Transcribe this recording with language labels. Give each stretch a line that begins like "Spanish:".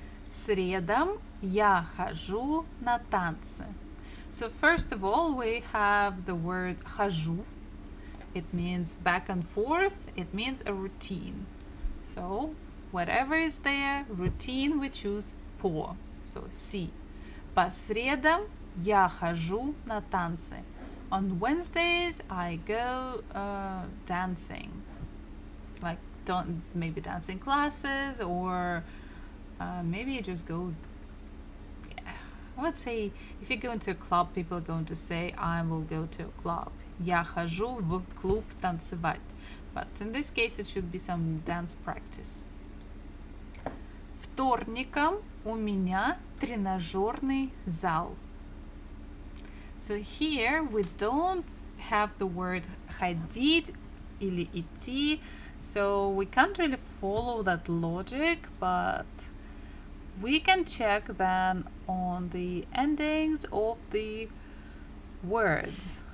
Russian: Средам я хожу на танцы.
English: So first of all, we have the word хожу. It means back and forth. It means a routine. So whatever is there, routine, we choose по. So си.
Russian: По средам я хожу на танцы.
English: On Wednesdays, I go dancing. Like maybe dancing classes or maybe you just go Let's say if you go into a club, people are going to say, I will go to a club.
Russian: Я хожу в клуб танцевать.
English: But in this case, it should be some dance practice.
Russian: Вторником у меня тренажерный зал.
English: So here we don't have the word
Russian: ходить или идти,
English: so we can't really follow that logic, but we can check then on the endings of the words.